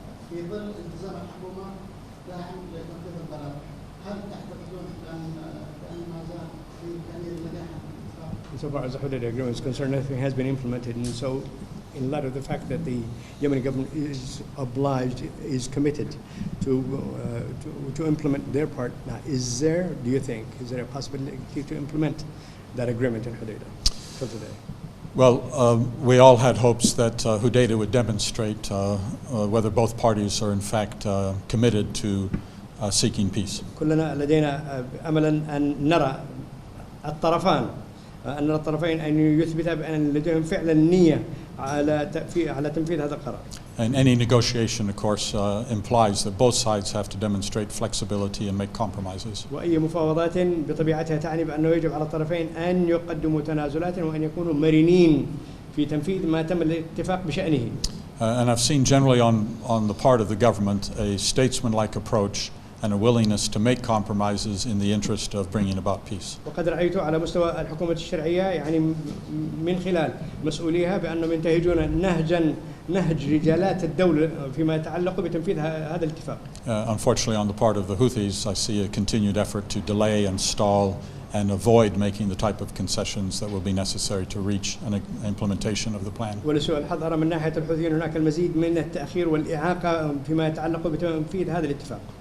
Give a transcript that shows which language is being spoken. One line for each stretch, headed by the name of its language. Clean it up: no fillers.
Arabic: في ظل التزام الحكومة داعم لتنفيذ القرار، هل تعتقدون بأن ما زال في إمكانية النجاح؟
English: So far as the Hudaybiyah agreement is concerned, nothing has been implemented, and so in light of the fact that the Yemeni government is obliged, is committed to implement their part, now is there a possibility to implement that agreement in Hudaybiyah for today? Well, we all had hopes that Hudaybiyah would demonstrate whether both parties are in fact committed to seeking peace.
Arabic: كلنا لدينا أملا أن نرى الطرفين أن يثبتا بأن لديهم فعلا نية على تنفيذ هذا القرار.
English: And any negotiation, of course, implies that both sides have to demonstrate flexibility and make compromises.
Arabic: وأي مفاوضات بطبيعتها تعني بأنه يجب على الطرفين أن يقدموا تنازلات وأن يكونوا مرنين في تنفيذ ما تم الاتفاق بشأنه.
English: And I've seen generally on the part of the government a statesman-like approach and a willingness to make compromises in the interest of bringing about peace.
Arabic: وقد رأيت على مستوى الحكومة الشرعية يعني من خلال مسؤوليها بأنهم ينتهجون نهج رجالات الدولة فيما يتعلق بتنفيذ هذا الاتفاق.
English: Unfortunately, on the part of the Houthis, I see a continued effort to delay and stall and avoid making the type of concessions that will be necessary to reach an implementation of the plan.
Arabic: ولسوء الحظ أرى من ناحية الحوثيين هناك المزيد من التأخير والإعاقة فيما يتعلق بتنفيذ هذا الاتفاق.